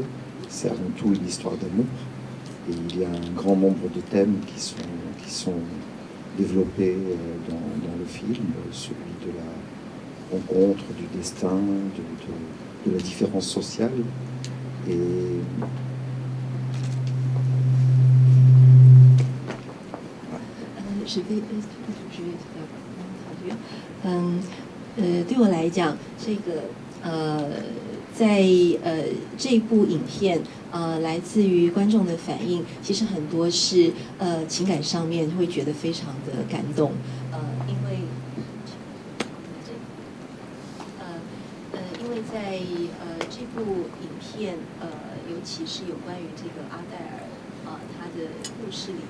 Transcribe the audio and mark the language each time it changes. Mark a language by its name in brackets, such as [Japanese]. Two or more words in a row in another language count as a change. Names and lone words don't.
[French] C'est avant tout une histoire d'amour. Et il y a un grand nombre de thèmes qui sont développés dans le film, celui de la rencontre, du destin, de la différence sociale. Et je vais traduire. [Chinese] 对我来讲，在这一部影片来自于观众的反应，其实很多是情感上面会觉得非常的感动，因为在这部影片尤其是有关于这个阿黛尔她的故事里